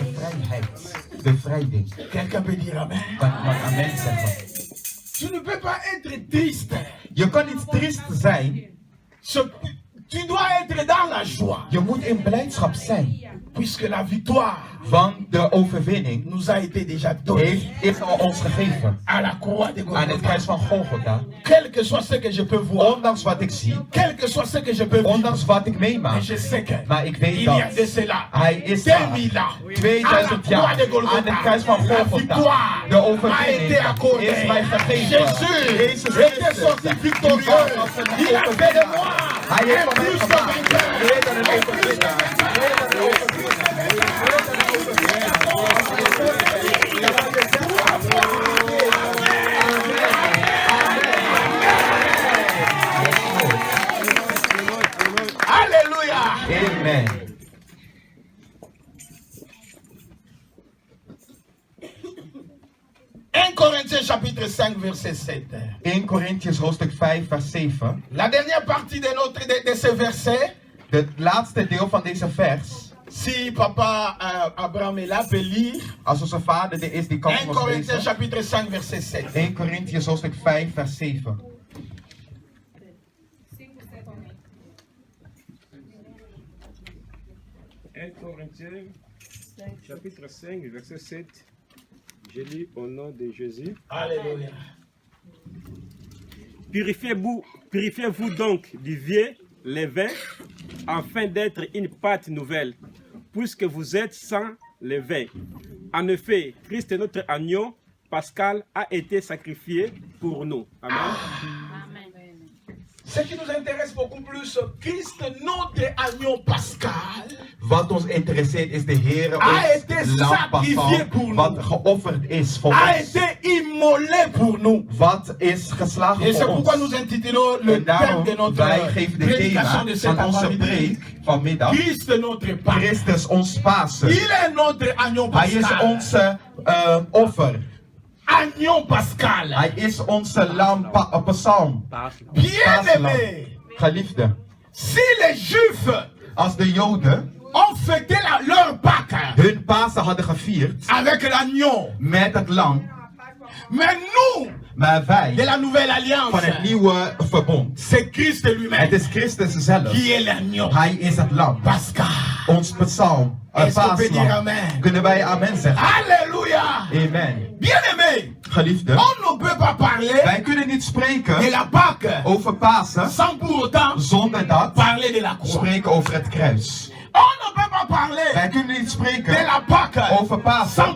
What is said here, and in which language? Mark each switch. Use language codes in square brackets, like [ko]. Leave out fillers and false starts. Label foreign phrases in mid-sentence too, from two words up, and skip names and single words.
[nl] vrijheid, bevrijding. [fr] Quelqu'un peut dire amen. [nl] Kan iemand amen zeggen? [fr] Tu ne peux pas être triste. [nl] Je kan niet triest zijn. [fr] Tu dois être dans la joie. [nl] Je moet in blijdschap zijn. [fr] Puisque la victoire [nl] Want de overwinning [fr] nous a été déjà donnée [nl] is al ons gegeven. [fr] à la croix de [nl] Aan het Golgotha. kruis van Golgotha. [fr] Quel que soit ce que je peux voir, [nl] Ondanks wat ik zie, [fr] quel que soit ce que je peux vivre, [nl] ondanks wat ik [fr] mais [nl] meemaak. [fr] je sais que [nl] Maar ik weet [fr] il y [nl] dat [fr] a de cela [nl] hij is daar [fr] 2000 ans à la [nl] 2000 [fr] croix [nl] jaar [fr] de [nl] aan [fr] Golgotha. [nl] het kruis van [fr] La [nl] Golgotha. [fr] victoire [nl] De [fr] m'a [nl] overwinning [fr] été accordée. [nl] is mij gegeven. [fr] Jésus était sorti victorieux. Il a fait de moi [nl] Hij heeft [fr] un [nl] van mij [fr] plus [nl] gemaakt. [fr] vainqueur. [nl] Meer dan een overwinnaar. Meer dan een overwinnaar. [fr] Alléluia. [nl] Amen. [fr] Corinthiens chapitre 5 verset 7. [nl] 1 Korintiërs hoofdstuk 5 vers 7. [fr] La dernière partie de ce verset. [nl] Het laatste deel van deze vers. [fr] Si papa Abraham est là, peut lire. [nl] Als onze vader er is, die kan [fr] 1 [nl] ons [fr] Corinthiens [nl] lezen. [fr] chapitre 5 verset 7. [nl] 1 Korintiërs hoofdstuk 5 vers 7. [fr] Corinthiens, chapitre 5, verset 7. Je lis au nom de Jésus. Alléluia. Purifiez-vous donc du vieux levain, afin d'être une pâte nouvelle, puisque vous êtes sans levain. En effet, Christ, notre agneau pascal, a été sacrifié pour nous. Amen. Ce qui nous intéresse beaucoup plus, Christ, notre agneau pascal, [nl] Wat ons interesseert is de Heer, [fr] a été [nl] ons lam [fr] sacrifié pour [nl] pascal, [fr] nous. [nl] wat geofferd is voor [fr] a [nl] ons. [fr] été immolé pour nous. [nl] Wat is geslagen [fr] Et c'est [nl] voor [fr] pourquoi [nl] ons. [fr] nous intitulons le [nl] En [fr] thème [nl] daarom, [fr] de notre [nl] wij geven de [fr] prédication de [nl] thema [fr] cet [nl] van onze [fr] après-midi. [nl] preek vanmiddag. [fr] Christ, notre Pâque. [nl] Christus, ons Pasen. [fr] Il est notre agneau [nl] Hij is [fr] pascal. [nl] onze offer. [fr] Agneau pascal. [nl] Hij is onze lam psalm. [fr] Bien-aimé, [nl] Geliefde, [fr] si les Juifs [nl] als de Joden [fr] ont fêté leur Pâque [nl] hun Pasen hadden gevierd [fr] avec l'agneau, [nl] met het lam, [fr] mais nous, [nl] maar [fr] de [nl] wij [fr] la nouvelle [nl] van [fr] alliance, [nl] het nieuwe verbond. [fr] c'est Christ [nl] Het [fr] lui-même [nl] is Christus zelf. [fr] qui est l'agneau [nl] Hij is het lam. [fr] pascal. [nl] Ons psalm. [fr] Est-ce qu'on peut dire [nl] Paaslam. [fr] amen? [nl] Kunnen wij amen zeggen? [fr] Alléluia. [nl] Amen. [fr] Bien-aimé, [nl] Geliefde, [fr] on ne peut pas parler [nl] wij kunnen niet [fr] de [nl] spreken [fr] la Pâque [nl] over Pasen [fr] sans pour autant [nl] zonder dat [fr] parler de la croix. [nl] spreken over het kruis. [fr] On ne peut pas parler [nl] Wij kunnen niet [fr] de [nl] spreken [fr] la Pâque [nl] over [fr] sans [nl] Pasen